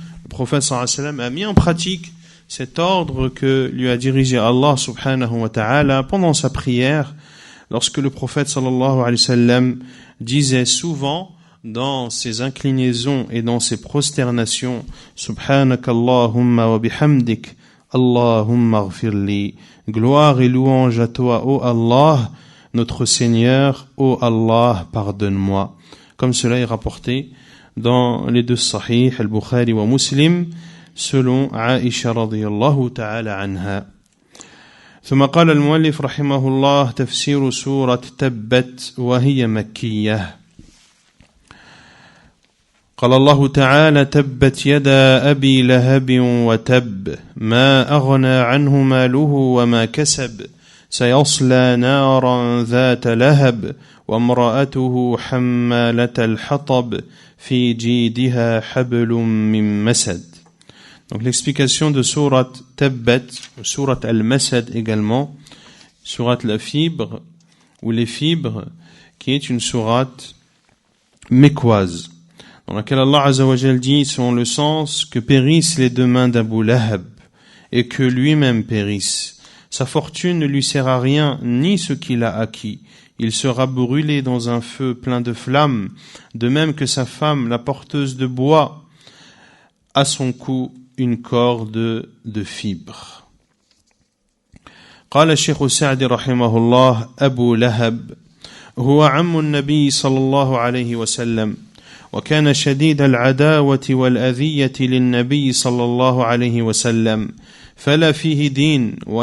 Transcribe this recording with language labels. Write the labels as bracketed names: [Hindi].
[French] Le prophète sallallahu alayhi wa sallam a mis en pratique cet ordre que lui a dirigé Allah subhanahu wa ta'ala pendant sa prière, lorsque le prophète sallallahu alayhi wa sallam disait souvent dans ses inclinaisons et dans ses prosternations [Arabic] Subhanakallahumma wa bihamdik Allahumma ighfirli. [French] Gloire et louange à toi, ô Allah, notre Seigneur, ô Allah, pardonne-moi. Comme cela est rapporté dans les deux Sahih, al-Bukhari wa Muslim, selon Aisha radiyallahu ta'ala anha. [Arabic] ثم قال المؤلف رحمه الله تفسير سورة تبت وهي مكية. قال الله تعالى تبت يدا أبي لهب وتب ما أغنى عنه ماله وما كسب سيصلى نارا ذات لهب وامرأته حمالة الحطب في جيدها حبل من مسد. [French] Donc l'explication de Surat Tabbat, Surat Al-Masad également, Surat la fibre ou les fibres, qui est une sourate mécoise. dans laquelle Allah Azza wa Jal dit, selon le sens, que périssent les deux mains d'Abu Lahab et que lui-même périsse. Sa fortune ne lui sert à rien, ni ce qu'il a acquis. Il sera brûlé dans un feu plein de flammes, de même que sa femme, la porteuse de bois, à son cou une corde de fibres. [Arabic] قال الشيخ السعدي رحمه الله أبو لهب هو عم النبي صلى الله عليه وسلم وكان شديد العداوة والأذية للنبي صلى الله عليه وسلم فلا فيه دين